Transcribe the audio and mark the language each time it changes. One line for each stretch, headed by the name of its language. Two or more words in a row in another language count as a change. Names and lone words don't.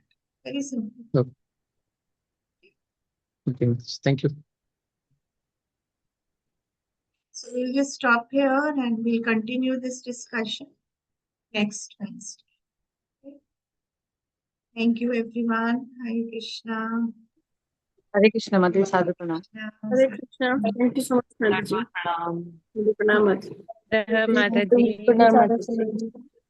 English: Very simple. Okay. Thank you. So we'll just stop here and we'll continue this discussion next Wednesday. Okay? Thank you, everyone.
Hindi: Hare Krishna. हरे कृष्ण माता जी, साधु प्रणाम। हरे कृष्णा,
English: thank you so much माता जी।
Hindi: प्रणाम। प्रणाम माता जी। माता जी। प्रणाम माता जी।